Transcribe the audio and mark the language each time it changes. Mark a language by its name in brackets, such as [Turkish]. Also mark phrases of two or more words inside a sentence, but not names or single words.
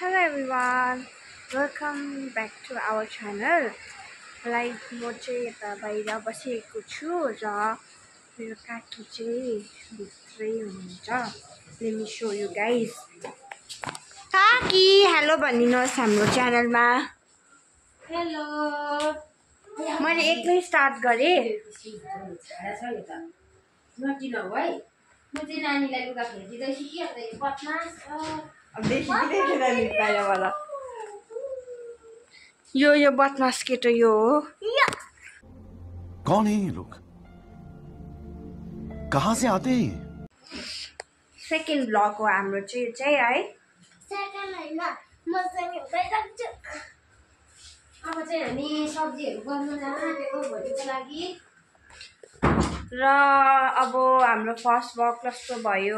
[English] everyone, welcome back to our channel. [Nepali] Like म चाहिँ यता बाहिर बसेको छु र मेरो काकी चाहिँ भित्रै हुनुहुन्छ. [English] Let me show you guys. [Nepali] काकी हेलो भनिदिनुहोस् हाम्रो च्यानलमा. हेलो मैले एक्लै स्टार्ट गरे. नकिनौ है म चाहिँ नानीलाई लुगा फेरिदिँदैछु कि अन्त यो बदमास अब देखिँदैन नि बाहिरबाट. यो बदमास केटो यो हो. [Hindi] कौन है ये लोग? कहाँ से आते हैं? [Nepali] सेकेन्ड ब्लग हो हाम्रो चाहिँ है. सेकेन्ड हैन मसँग हुँदै जान्छु. अब चाहिँ हामी सब्जीहरु गर्नु आँटेको भोलिको लागि. र अब हाम्रो फर्स्ट ब्लग कस्तो भयो.